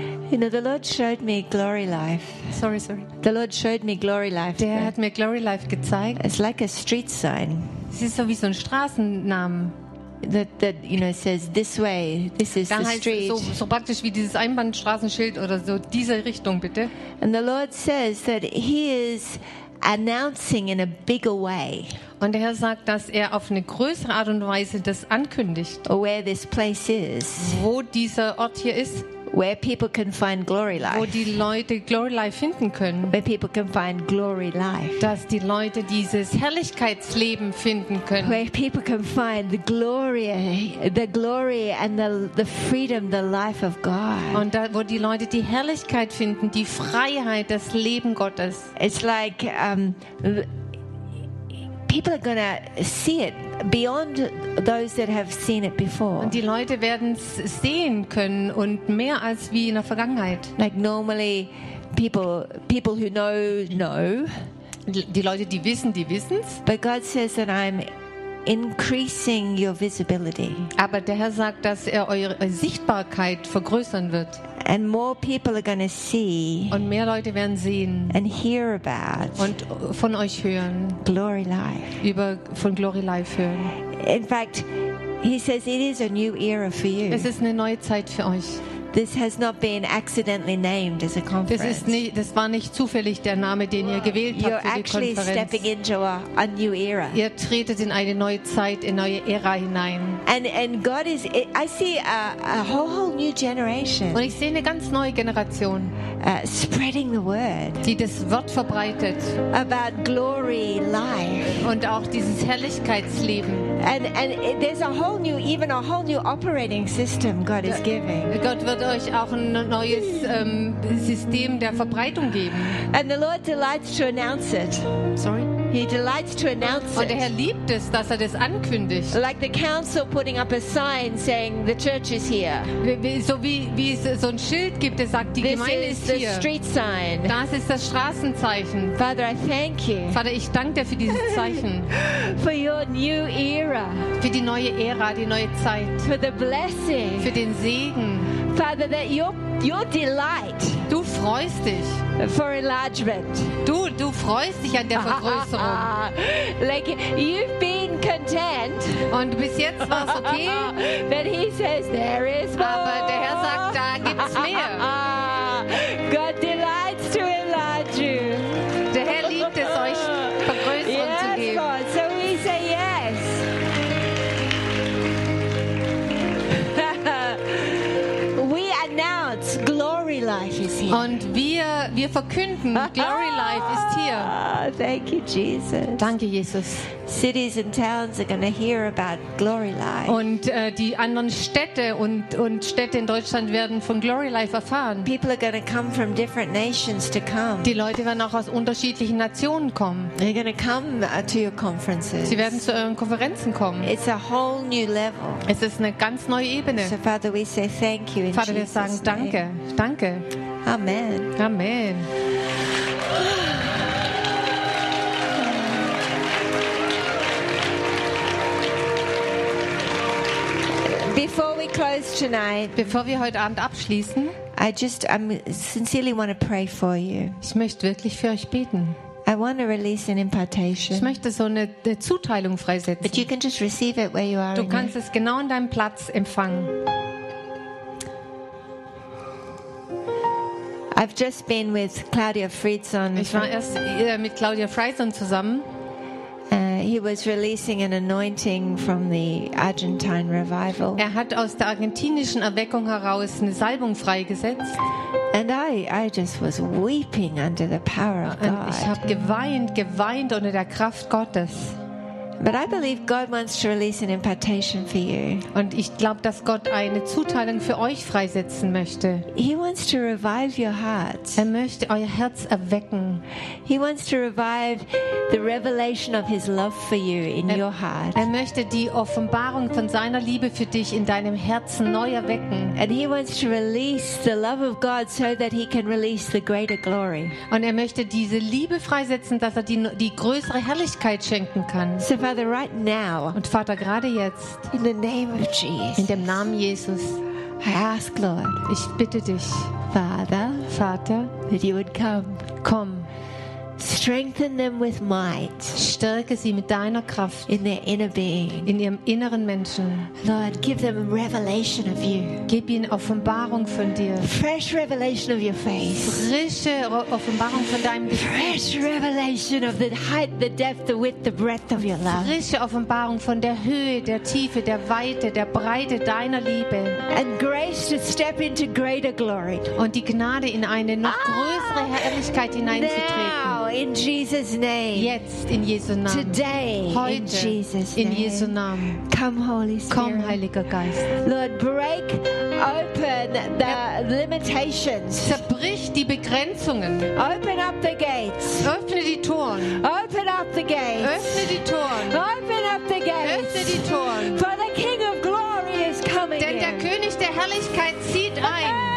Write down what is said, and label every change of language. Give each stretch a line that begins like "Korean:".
English: You know, the Lord showed me glory life. Sorry. The Lord showed me glory life.
German: Der hat mir glory life gezeigt.
English: It's like a street sign.
German: Es ist so wie so ein Straßennamen.
English: That you know says this way, this is
German: da
English: the street.
German: So praktisch wie dieses Einbahnstraßenschild oder so diese Richtung bitte.
English: And the Lord says that he is announcing in a bigger way.
German: Und der Herr sagt, dass er auf eine größere Art und Weise das ankündigt.
English: Where this place is.
German: Wo dieser Ort hier ist.
English: Where people can find glory life.
German: Wo die Leute glory life finden können.
English: Where people can find glory life.
German: Dass die Leute dieses Herrlichkeitsleben finden können.
English: Where people can find the glory and the freedom, the life of God.
German: Und da, wo die Leute die Herrlichkeit finden, die Freiheit, das Leben Gottes.
English: It's like people are gonna see it beyond those that have seen it before.
German: Und die Leute werden es sehen können und mehr als wie in der Vergangenheit.
English: Like normally, people who know.
German: Die Leute, die wissen, die wissen's.
English: But God says that I'm increasing your visibility.
German: Aber der Herr sagt, dass er eure Sichtbarkeit vergrößern wird.
English: And more people are going to see.
German: Und mehr Leute werden sehen.
English: And hear about.
German: Und von euch hören.
English: Glory life.
German: Über von Glory life hören.
English: In fact, he says it is a new era for you.
German: Es ist eine neue Zeit für euch.
English: This has not been accidentally named as a conference.
German: Das war nicht zufällig der Name, den ihr gewählt habt für die Konferenz.
English: You're actually stepping into a new era.
German: Ihr tretet in eine neue Zeit, in neue Ära hinein.
English: And God is, I see a whole new generation.
German: Und ich sehe eine ganz neue Generation.
English: Spreading the word.
German: Die das Wort verbreitet.
English: About glory life.
German: Und auch dieses Herrlichkeitsleben.
English: And there's a whole new, even a whole new operating system God is giving.
German: Gott wird euch auch ein neues System der Verbreitung geben.
English: And the Lord delights to announce it. Sorry? He delights to announce it.
German: Und der Herr liebt es, dass er das ankündigt.
English: Like the council putting up a sign saying the church is here.
German: So wie es so ein Schild gibt, der sagt, die Gemeinde ist hier.
English: This is the street sign.
German: Das ist das Straßenzeichen.
English: Father, I thank you.
German: Vater, ich danke dir für dieses Zeichen.
English: For your new era.
German: Für die neue Ära, die neue Zeit.
English: For the blessing.
German: Für den Segen.
English: Father, that your delight.
German: Du freust dich.
English: For enlargement.
German: Du freust dich an der Vergrößerung.
English: Like you've been content.
German: Und bis jetzt war's okay.
English: But he says there is more.
German: Aber der Herr sagt, da gibt's mehr.
English: God delights to enlarge you.
German: Der Herr liebt es euch, Vergrößerung
English: yes,
German: zu geben.
English: God. So we say yes. We announce glory life is here.
German: Und wir verkünden, glory life ist hier.
English: Thank you, Jesus.
German: Danke, Jesus.
English: Cities and towns are going to hear about glory life.
German: Und die anderen Städte und Städte in Deutschland werden von glory life erfahren.
English: People are going to come from different nations to come.
German: Die Leute werden auch aus unterschiedlichen Nationen kommen.
English: They're going to come to your conferences.
German: Sie werden zu euren Konferenzen kommen.
English: It's a whole new level.
German: Es ist eine ganz neue Ebene.
English: So Father, we say thank you in Jesus' name.
German: Vater, wir sagen danke. Danke.
English: Amen.
German: Amen.
English: Before we close tonight,
German: bevor wir heute Abend abschließen,
English: I sincerely want to pray for you.
German: Ich möchte wirklich für euch beten.
English: I want to release an impartation.
German: Ich möchte so eine Zuteilung freisetzen.
English: But you can just receive it where you are.
German: Du kannst es genau an deinem Platz empfangen.
English: I've just been with Claudia Friedson.
German: Ich war erst mit Claudia Friedson zusammen.
English: He was releasing an anointing from the Argentine revival.
German: Er hat aus der argentinischen Erweckung heraus eine Salbung freigesetzt.
English: And I just was weeping under the power of God.
German: Und ich habe geweint unter der Kraft Gottes.
English: But I believe God wants to release an impartation for you.
German: Und ich glaube, dass Gott eine Zuteilung für euch freisetzen möchte.
English: He wants to revive your heart.
German: Er möchte euer Herz erwecken.
English: He wants to revive the revelation of his love for you in your heart.
German: Er möchte die Offenbarung von seiner Liebe für dich in deinem Herzen neu erwecken.
English: And he wants to release the love of God so that he can release the greater glory.
German: Und er möchte diese Liebe freisetzen, dass er die größere Herrlichkeit schenken kann.
English: So Father, right now,
German: und Vater, gerade jetzt,
English: in the name of Jesus,
German: in dem Namen Jesus,
English: I ask, Lord,
German: ich bitte dich,
English: Vater, that you would come,
German: komm,
English: strengthen them with might,
German: stärke sie mit deiner Kraft,
English: in their inner being,
German: in ihrem inneren Menschen,
English: Lord, give them a revelation of you,
German: gib ihnen Offenbarung von dir,
English: fresh revelation of your face,
German: frische Offenbarung von deinem Gesicht,
English: fresh revelation of the height, the depth, the width, the breadth of your love,
German: frische Offenbarung von der Höhe, der Tiefe, der Weite, der Breite deiner Liebe,
English: and grace to step into greater glory,
German: und die Gnade, in eine noch größere Herrlichkeit hineinzutreten.
English: In Jesus' name.
German: Jetzt in Jesu Namen.
English: Today.
German: Heute,
English: in Jesus' name.
German: In Jesu Namen.
English: Come, Holy Spirit.
German: Komm, Heiliger Geist.
English: Lord, break open the limitations.
German: Zerbrich die Begrenzungen.
English: Open up the gates.
German: Öffne die Toren.
English: Open up the gates.
German: Öffne die Toren.
English: Open up the gates.
German: Öffne die Toren.
English: For the King of Glory is coming.
German: Denn der König der Herrlichkeit zieht ein.